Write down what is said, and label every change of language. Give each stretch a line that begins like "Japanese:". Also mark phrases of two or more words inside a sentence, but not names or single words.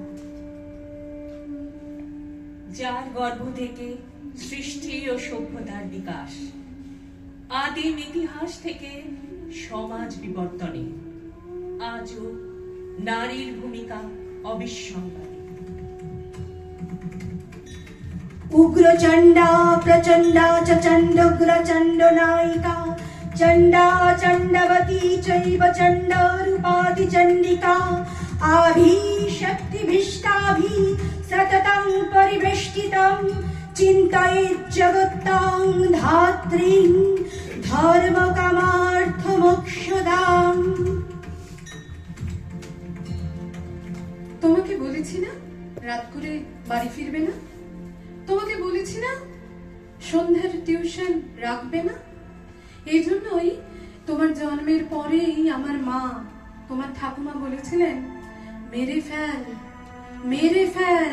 Bangla: যার গর্ভ থেকে সৃষ্টি ও সভ্যতার বিকাশ, আদিম ইতিহাস থেকে সমাজ বিবর্তনে আজও নারীর ভূমিকা অবিস্মরণীয়।
Sanskrit: उग्रचण्डा प्रचण्डा च चण्डोग्रचण्डनायिका चण्डा चण्डवती चैव चण्डरूपादिचण्डिका आभिशक्तिभिष्टाभिः सततं परिवेष्टितं चिन्तयेत् जगत्तां धात्रीं ধর্মকামার্থমোক্ষদাম।
Bangla: তোমাকে বলেছি না রাত করে বাড়ি ফিরবে না? তোমাকে বলেছি না সন্ধ্যার টিউশন রাখবে না? এই জন্যই তোমার জন্মের পরেই আমার মা, তোমার ঠাকুমা বলেছিলেন, মেরে ফেল, মেরে ফেল।